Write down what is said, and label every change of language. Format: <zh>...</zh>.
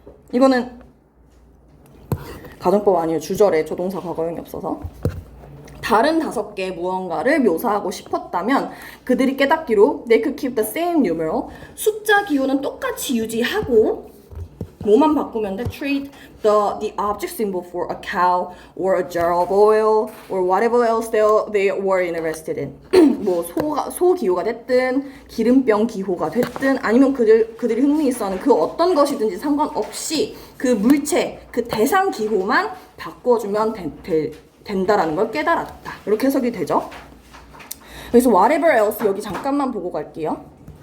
<ko>이거는 가정법 아니에요. 주절에 조동사 과거형이 없어서. 다른 5개의 무언가를 묘사하고 싶었다면 그들이 깨닫기로</ko> <en>they could keep the same numeral.</en> <ko>숫자 기호는 똑같이 유지하고 뭐만 바꾸면 돼?</ko> <en>Trade the object symbol for a cow or a jar of oil or whatever else they were interested in.</en> <ko>뭐 소 기호가 됐든 기름병 기호가 됐든 아니면 그들이 흥미있어하는 그 어떤 것이든지 상관없이 그 물체, 그 대상 기호만 바꿔주면 된다라는 걸 깨달았다. 이렇게 해석이 되죠. 그래서 whatever else 여기 잠깐만 보고 갈게요.</ko>